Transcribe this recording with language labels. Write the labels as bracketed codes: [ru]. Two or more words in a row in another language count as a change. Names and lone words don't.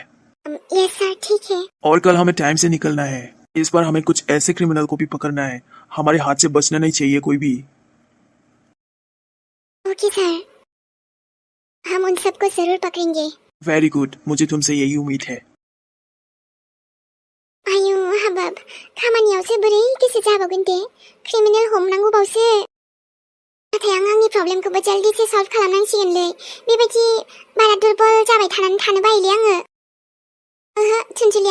[en] yes sir [hi] ठीक है और कल हमें टाइम से निकलना है इस बार हमें कुछ ऐसे क्रिमिनल को भी पकड़ना है हमारे हाथ से बचना नहीं चाहिए कोई भी ओके सर हम उन सबको जरूर पकड़ेंगे [en] very good [hi] मुझे तुमसे यही उम्मीद है [brx] आयु हाबाब खामानियावसो बोरै गोसो जाबावगोन दे क्रिमिनेल हमनांगौबावसो नाथाय आं आंनि प्रब्लेमखौबो जल्दिसो सल्भ खालामनांसिगोनलै बेबायदि बारा दुर्बल जाबाय थानानै थानो बायोलै आङो ओहो थुनथुलिया